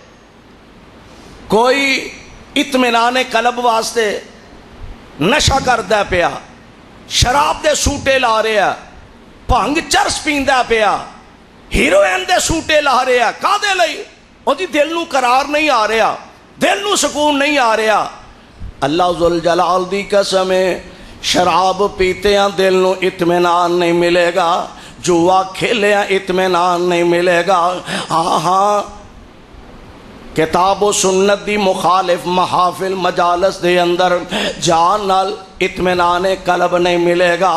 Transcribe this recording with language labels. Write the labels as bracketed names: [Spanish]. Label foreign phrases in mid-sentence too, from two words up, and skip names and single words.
[Punjabi] کوئی اطمینان قلب واسطے نشہ کردا پیا، شراب دے سوٹے لا رہا، بھنگ چرس پیندا پیا، ہیروئن دے سوٹے لا رہا، کادے لئی؟ وہ دی دل نو قرار نہیں آ رہا، دل نو سکون نہیں آ رہا۔ اللہ ذوالجلال دی قسم ہے، شراب پیتے ہیں دل نو اطمینان نہیں ملے گا، جوا کھیلے ہیں اطمینان نہیں ملے گا۔ ہاں کتاب و سنت دی مخالف محافل مجالس دے اندر جان نال اطمینان قلب نہیں ملے گا۔